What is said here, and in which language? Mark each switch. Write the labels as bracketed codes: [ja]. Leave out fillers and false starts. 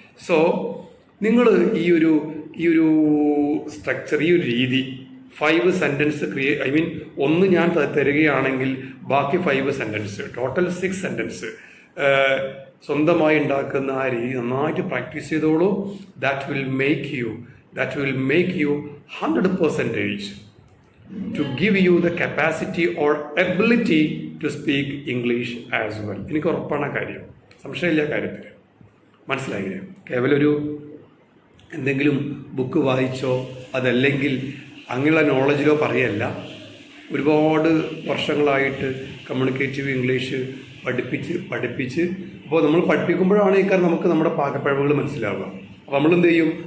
[ml] So നിങ്ങൾ ഈ ഒരു സ്ട്രക്ചർ, ഈ ഒരു രീതി 5 സെൻറ്റൻസ് ഒന്ന് ഞാൻ തരികയാണെങ്കിൽ ബാക്കി 5 സെൻറ്റൻസ്, ടോട്ടൽ 6 സെൻറ്റൻസ് സ്വന്തമായി ഉണ്ടാക്കുന്ന ആ രീതി നന്നായിട്ട് പ്രാക്ടീസ് ചെയ്തോളൂ. [en] That will make you 100% to give you the capacity or ability to speak English as well. [ml] എനിക്ക് ഉറപ്പാണ് കാര്യം, സംശയമില്ല കാര്യത്തിൽ. മനസ്സിലായില്ലേ? കേവലൊരു എന്തെങ്കിലും ബുക്ക് വായിച്ചോ അതല്ലെങ്കിൽ അങ്ങനെയുള്ള നോളജിലോ പറയല്ല. ഒരുപാട് വർഷങ്ങളായിട്ട് കമ്മ്യൂണിക്കേറ്റീവ് ഇംഗ്ലീഷ് പഠിപ്പിച്ച് അപ്പോൾ നമ്മൾ പഠിപ്പിക്കുമ്പോഴാണ് ഈ കാര്യം നമുക്ക് നമ്മുടെ പാകപ്പിഴവുകൾ മനസ്സിലാവുക. അപ്പോൾ നമ്മൾ എന്ത് ചെയ്യും?